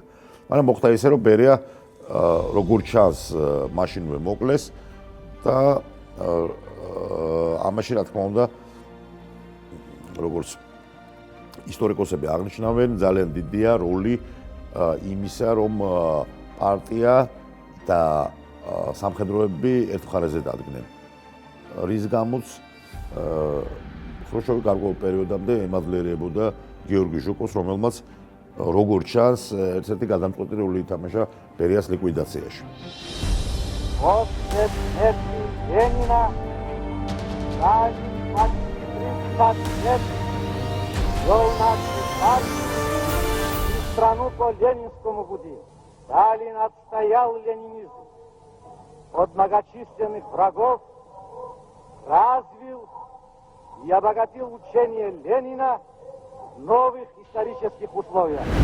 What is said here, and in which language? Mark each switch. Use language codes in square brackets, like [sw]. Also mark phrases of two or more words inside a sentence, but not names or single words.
[ka] მაგრამ მოხდა ისე, რომ ბერია როგორც ჩანს მაშინვე მოკლეს და ამაში რა თქმა უნდა როგორც ისტორიკოსები აღნიშნავენ, ძალიან დიდია როლი იმისა, რომ პარტია და სამხედროები ერთ მხარეზე დადგნენ. რის გამოც ხრუშჩოვი გარკვეულ პერიოდამდე ემაძლიერებოდა გიორგი ჟუკოვს, რომელმაც როგორც ჩანს, ერთ-ერთი გადამწყვეტი როლი ითამაშა ბერიას ლიკვიდაციაში. [ru] Страну по ленинскому пути. Сталин отстоял ленинизм от многочисленных врагов, развил и обогатил учение Ленина в новых исторических условиях.